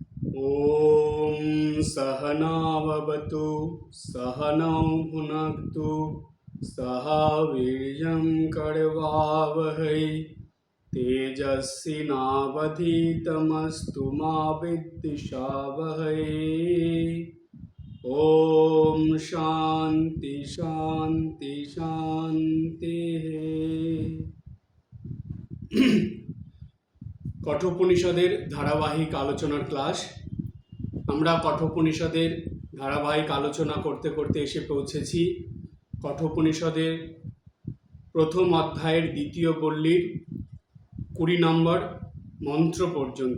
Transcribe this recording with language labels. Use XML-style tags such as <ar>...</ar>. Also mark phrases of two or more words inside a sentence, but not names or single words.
<sa>ॐ सहना भवतु सहनौ भुनक्तु सह वीर्यं करवावहै तेजस्विनावधीतमस्तु मा विद्विषावहै। ॐ शान्ति शान्ति शान्तिः।</sa> <bn>কঠোপনিষদের ধারাবাহিক আলোচনার ক্লাস। আমরা কঠোপনিষদের ধারাবাহিক আলোচনা করতে করতে এসে পৌঁছেছি কঠোপনিষদের প্রথম অধ্যায়ের দ্বিতীয় পল্লীর 20 নম্বর মন্ত্র পর্যন্ত।</bn>